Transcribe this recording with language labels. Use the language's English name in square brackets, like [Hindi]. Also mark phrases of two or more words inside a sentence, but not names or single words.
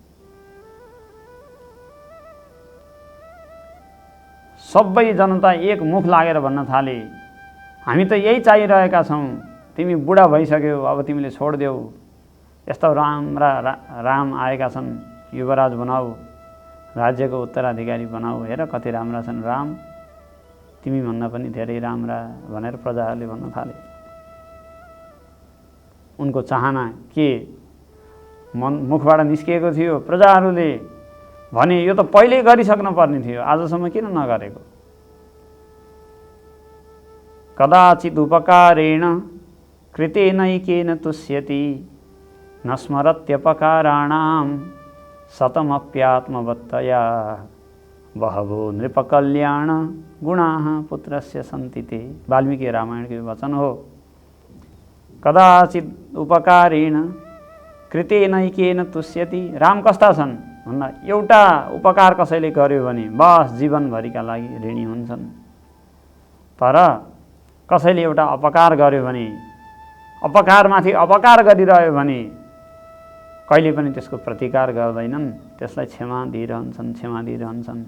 [Nepali] सबै जनता एक मुख लागेर भन्न थाले, हामी त यही चाहिरहेका छौँ, तिमी बुढा भइसक्यौ, अब तिमीले छोडिदेऊ, यस्ता राम आएका छन्, युवराज बनाऊ, राज्यको उत्तराधिकारी बनाऊ, हेर कति राम्रा छन् राम, तिमी भन्दा पनि धेरै राम्रा भनेर प्रजाहरूले भन्न थाले। उनको चाहना के मुखबाट निस्किएको थियो, प्रजाहरूले भने यो त पहिल्यै गरिसक्न पर्ने थियो, आजसम्म किन नगरेको। [Sanskrit] कदाचित् उपकारेण कृतेनैकेन तुष्यति न स्मरत्यपकाराणां शतमप्यात्मवत्तया बहवो नृपकल्याण गुणाः पुत्रस्य सन्ति ते। [Nepali] वाल्मीकि रामायणको वचन हो। [Sanskrit] कदाचित् उपकारेण कृतेनैकेन तुष्यति। [Nepali] राम कस्ता छन् भन्दा एउटा उपकार कसैले गर्यो भने बस जीवनभरिका लागि ऋणी हुन्छन्। तर कसैले एउटा अपकार गर्यो भने, अपकारमाथि अपकार गरिरह्यो भने कहिले पनि त्यसको प्रतिकार गर्दैनन्, त्यसलाई क्षमा दिइरहन्छन्।